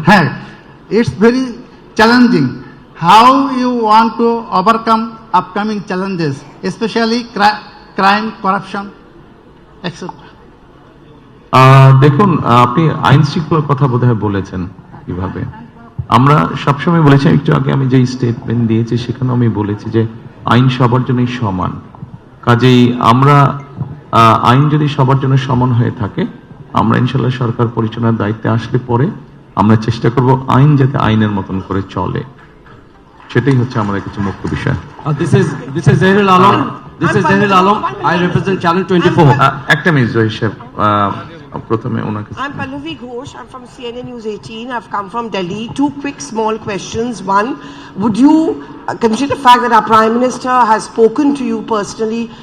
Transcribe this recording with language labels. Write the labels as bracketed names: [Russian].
[Bangla] হ্যাঁ, [English] it's very challenging. How you want to overcome upcoming challenges, especially crime, corruption, etc. [Bangla] দেখুন, আপনি আইন শৃঙ্খলার কথা বোধহয় বলেছেন কিভাবে। আমরা সবসময় বলেছি, একটু আগে আমি যে স্টেটমেন্ট দিয়েছি সেখানে আমি বলেছি যে আইন সবার জন্যই সমান। কাজেই আমরা আইন যদি সবার জন্য সমান হয়ে থাকে, আমরা ইনশাল্লাহ সরকার পরিচালনার দায়িত্বে আসলে পরে আমরা চেষ্টা করব আইন যাতে আইনের মতন করে চলে, সেটাই হচ্ছে আমাদের কিছু মুখ্য বিষয়। [English] This is Zahirul Alam. This is Zahirul Alam. I represent Channel 24. [Bangla] একটা মিনিট জহির সাহেব, প্রথমে ওনাকে [English] I'm Pallavi Ghosh. I'm from CNN News 18. I've come from Delhi. Two quick small questions. One, would you consider the fact that our Prime Minister has spoken to you personally?